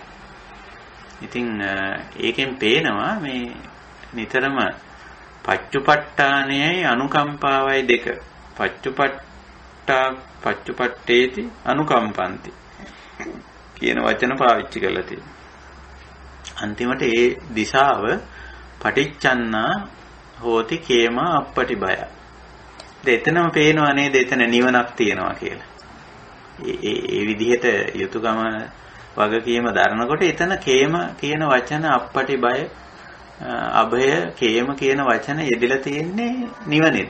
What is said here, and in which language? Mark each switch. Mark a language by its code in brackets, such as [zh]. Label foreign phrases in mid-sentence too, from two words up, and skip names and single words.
[si] ඉතින් ඒකෙන් පේනවා මේ නිතරම පච්චුපට්ඨානයයි අනුකම්පාවයි දෙක. [pi] පච්චුපට්ඨේති අනුකම්පන්ති [si] කියන වචන පාවිච්චි කරලා තියෙනවා. අන්තිමට ඒ දිශාව [pi] පටිච්චන්නා හෝති කේමා අප්පටි භය. [si] දෙතනම පේනවා නේද එතන නිවනක් තියෙනවා කියලා. ඒ විදිහට යුතුයකම වගකීම දරනකොට එතන කේම කියන වචන [pi] අප්පටි භය [si] අභය කේම කියන වචන යෙදලා තියෙන්නේ නිවනේදී.